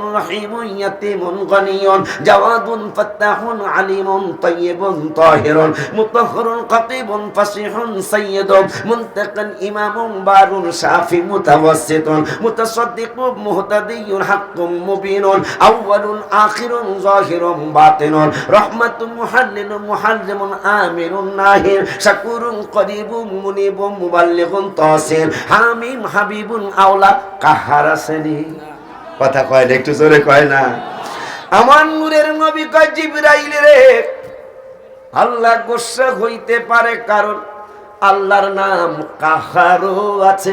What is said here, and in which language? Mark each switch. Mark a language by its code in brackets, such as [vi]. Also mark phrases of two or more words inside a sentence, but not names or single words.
[ar] رحيم يتيم غني جواد فتاح عليم طيب طاهر مطهر كاتب فصيح سيد منتقى إمام بر شاف متوسط متصدق مهتد حق مبين أول آخر ظاهر باطن رحمة محلل معلم آمر ناه شكور قريب منيب مبلغ تاسير حاميم حبيب أولى. [syl] কাহার আসেনি? কথা কয় না, একটু জোরে কয় না? আমার নূরের নবী কয়, জিবরাইল রে, আল্লাহ গোসা হইতে পারে, কারণ আল্লাহর নাম কাহারও আছে।